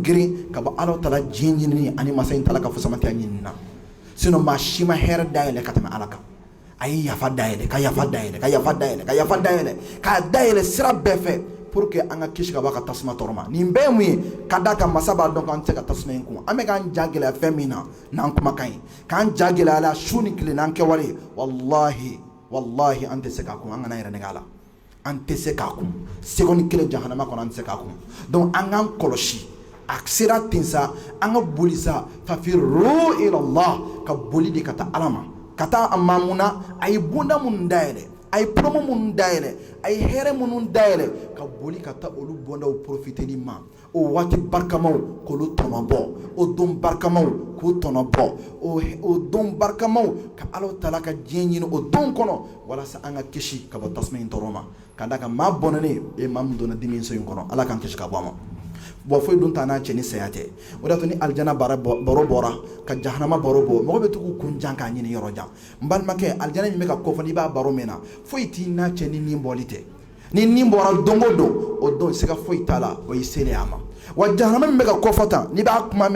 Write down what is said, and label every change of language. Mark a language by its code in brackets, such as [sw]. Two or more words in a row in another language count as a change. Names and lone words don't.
[bm] girin ka bɔ ala taala diɲɛ ɲinini ani masa in taala ka fusamatiya ɲinini na sinon maa si ma hɛrɛ dayɛlɛ ka tɛmɛ ala kan a ye yafa dayɛlɛ ka yafa dayɛlɛ ka yafa dayɛlɛ ka yafa dayɛlɛ k'a dayɛlɛ sira bɛɛ fɛ [fr] pour que [bm] an ka kisi ka bɔ a ka tasuma tɔɔrɔ ma nin bɛɛ ye mun ye ka d'a kan masa b'a dɔn k'an tɛ se ka tasuma in kun an bɛ k'an ja gɛlɛya fɛn min na n'an kumakan ye k'an ja gɛlɛya la su ni tile n'an kɛwale wallahi an tɛ se k'a kun an kana yɛrɛ nɛgɛ a la an tɛ se k'a kun seconde kelen jahanama kɔnɔ an tɛ se k'a kun donc an k'an kɔlɔsi a sera ten sa an ka boli sa [ar] ففروا إلى الله [bm] ka boli de ka taa ala ma ka taa a ma mun na a ye bonda minnu dayɛlɛ a ye promo minnu dayɛlɛ a ye hɛrɛ minnu dayɛlɛ ka boli ka taa olu bondaw profiteli ma o waati barikamaw k'olu tɔnɔbɔ o don barikamaw k'u tɔnɔbɔ o don barikamaw ka ala taala ka diɲɛ ɲini o don kɔnɔ walasa an ka kisi ka bɔ tasuma in tɔɔrɔ ma ka d'a kan maa bɔnɛnen maa min donna dimi so in kɔnɔ ala k'an kisi ka bɔ a ma bon foyi dun t'a n'a cɛ ni saya tɛ o de y'a to ni alijana baro bɔra ka jahanama baro bɔ mɔgɔ bɛ to k'u kun jan k'a ɲini yɔrɔ jan n balimakɛ alijana min bɛ ka kɔfɔ n'i b'a baro mɛn na foyi t'i n'a cɛ ni nin bɔli tɛ ni nin bɔra don o don o don siga foyi t'a la o y'i selen a ma wa jahanama min bɛ ka kɔfɔ tan n'i b'a kuma mɛn